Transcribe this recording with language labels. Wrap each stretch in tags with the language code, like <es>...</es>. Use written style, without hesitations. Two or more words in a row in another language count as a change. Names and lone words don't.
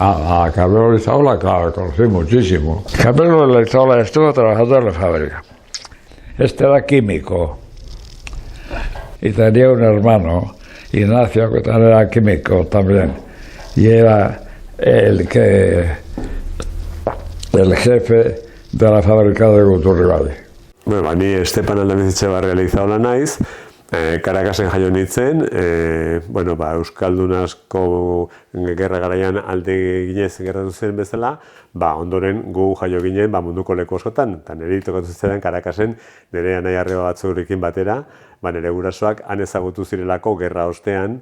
<es>A Carmelo Leizaola, claro, conocí muchísimo. Carmelo Leizaola estuvo trabajando en la fábrica. Este era químico y tenía un hermano, Ignacio, que también era químico también, y era el jefe de la fábrica de Guturribali.</es> <eu>Bueno, ni Estepan Aldamizitxebarria Leizaola naiz, Karakasen jaio nintzen, Euskaldun asko gerra garaian alde ginez gerratu zen bezala, ondoren gu jaio ginen munduko leku askotan, eta nire tokatu zitzaidan Karakasen nire anai arreba batzurekin batera, nire gurasoak han ezagutu zirelako gerra ostean.</eu>